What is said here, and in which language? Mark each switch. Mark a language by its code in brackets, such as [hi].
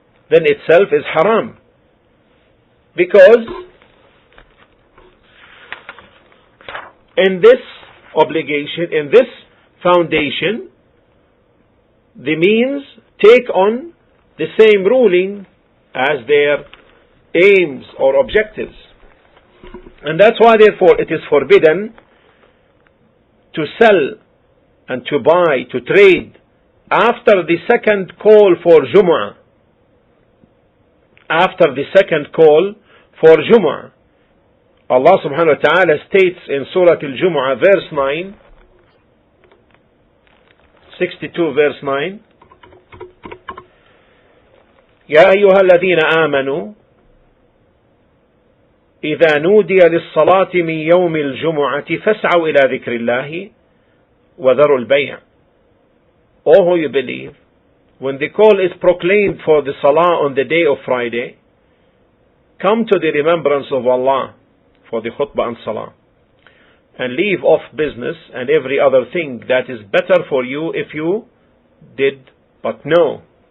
[en] Then itself is haram. Because in this obligation, in this foundation, the means take on the same ruling as their aims or objectives. And that's why therefore it is forbidden to sell and to buy, to trade after the second call for Jumu'ah. After the second call for Jumu'ah. Allah subhanahu wa ta'ala states in Surah Al-Jumu'ah verse 9, [ar] 62 verse 9, يا أيها الذين آمنوا إذا نودي للصلاة من يوم الجمعة فاسعوا إلى ذكر الله وذروا البيع. [en] O who you believe, when the call is proclaimed for the salah on the day of Friday, come to the remembrance of Allah for the khutbah and salah, and leave off business and every other thing that is better for you if you did but know.